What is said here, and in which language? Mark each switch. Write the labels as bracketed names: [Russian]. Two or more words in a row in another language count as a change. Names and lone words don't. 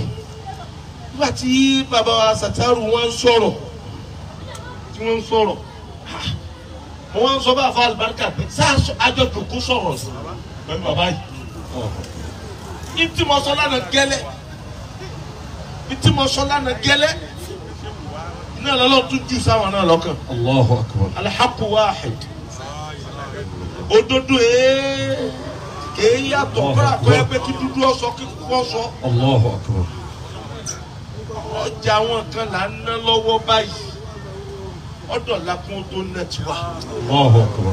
[Yoruba] Nígbà tí bàbá wa Sátárù wọ́n ń sọ̀rọ̀ tí wọ́n ń sọ̀rọ̀ mo wọ́n ń sọ bá àfa àlùbáríkà pé sáà àjọjò kó sọ̀rọ̀ sí pẹ̀lú bàbá yìí. Ìtí mo sọ lánàá gẹ́lẹ́. Ìtí mo sọ lánàá gẹ́lẹ́. Iná lọ́lọ́ tún jù sáwọn náà lọ́kàn. [Arabic] الله أكبر. الحق واحد. [Yoruba] Òdodo èé yàtọ̀ kọ́ra kọ́ ẹ pé kí dúdú ọ̀sọ́ kí kúkú ọ̀sọ́. [Arabic] الله أكبر. [Yoruba] Ọjà àwọn kan là ń ná lọ́wọ́ báyìí. Ọ̀dọ̀ lakún tó ná tiwa. [Arabic] الله أكبر.